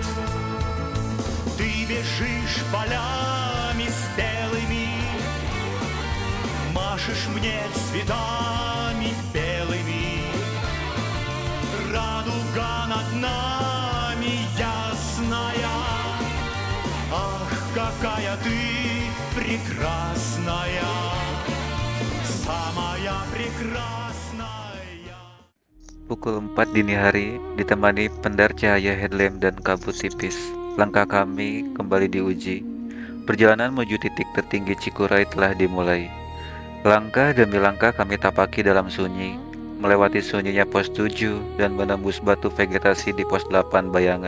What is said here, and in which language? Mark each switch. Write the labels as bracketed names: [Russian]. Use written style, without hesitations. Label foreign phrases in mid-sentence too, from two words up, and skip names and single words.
[Russian] Ты бежишь полями спелыми, машешь мне цветами белыми. Радуга над нами ясная, ах, какая ты прекрасная, самая прекрасная. [Indonesian] Pukul 4 dini hari, ditemani pendar cahaya headlamp dan kabut tipis, langkah kami kembali diuji. Perjalanan menuju titik tertinggi Cikuray telah dimulai. Langkah demi langkah kami tapaki dalam sunyi, melewati sunyinya pos 7 dan menembus batu vegetasi di pos 8 Bayangan.